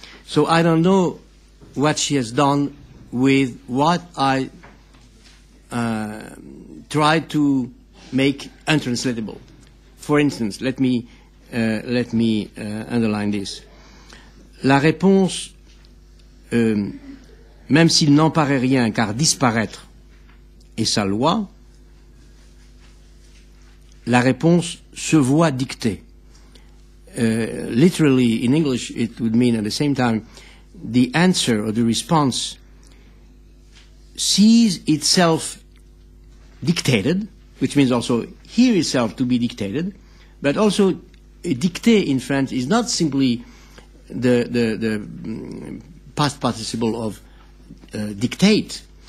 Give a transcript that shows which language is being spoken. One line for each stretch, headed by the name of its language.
English: So I don't know what she has done with what I tried to make untranslatable. For instance, let me underline this.
French: La réponse, même s'il n'en paraît rien, car disparaître est sa loi, la réponse se voit dictée.
English: Literally, in English, it would mean at the same time, the answer or the response sees itself dictated, which means also hear itself to be dictated, but also dicté in French is not simply the past participle of dictate.